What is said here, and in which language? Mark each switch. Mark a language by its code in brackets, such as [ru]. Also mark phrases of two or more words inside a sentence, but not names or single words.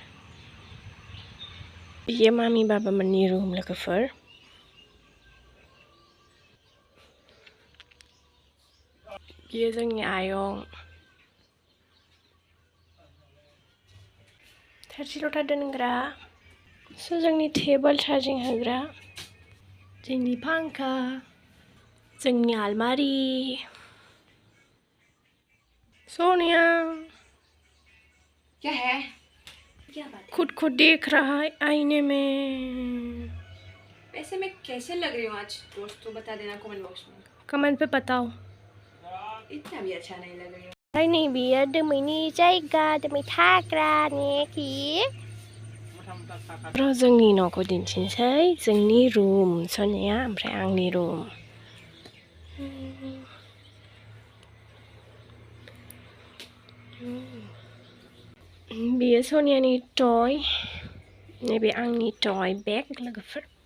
[brx] बियो मामि बाबा मोननि रुम लोगोफोर बियो जोंनि आयं थोरसि लथा दोनग्रा जोंनि टेबोल चार्जिं होग्रा जोंनि फांखा जोंनि आलमारि सोनिया [hi] क्या है क्या बात है? खुद को देख रहा है आईने में वैसे मैं कैसे लग रही हूँ आज दोस्तों बता देना [en] comment box [hi] में कमेंट पे बताओ इतना भी अच्छा नहीं लग रही हूँ [brx] नै बियो दोमैनि जायगा दोमै थाग्रा नेखि जोंनि न'खौ दिन्थिनोसै जोंनि रुम सोनाया ओमफ्राय आंनि रुम बियो सोनियानि टय नैबे आंनि टय बेग लोगोफोर